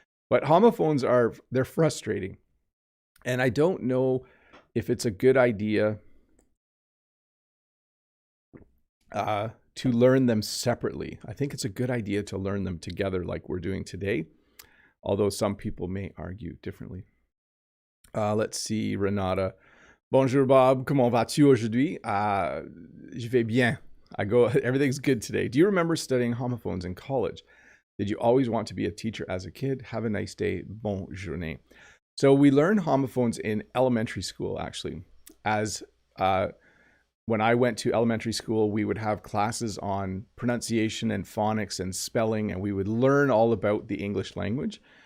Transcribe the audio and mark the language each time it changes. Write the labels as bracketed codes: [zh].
[en] But homophones they're frustrating. And I don't know if it's a good idea to learn them separately. I think it's a good idea to learn them together like we're doing today, although some people may argue differently. Let's see, Renata. [fr] Bonjour Bob, comment vas-tu aujourd'hui? Je vais bien. [en] Everything's good today. Do you remember studying homophones in college? Did you always want to be a teacher as a kid? Have a nice day. [fr] Bonne journée. [en] So we learned homophones in elementary school, actually. When I went to elementary school, we would have classes on pronunciation and phonics and spelling, and we would learn all about the English language.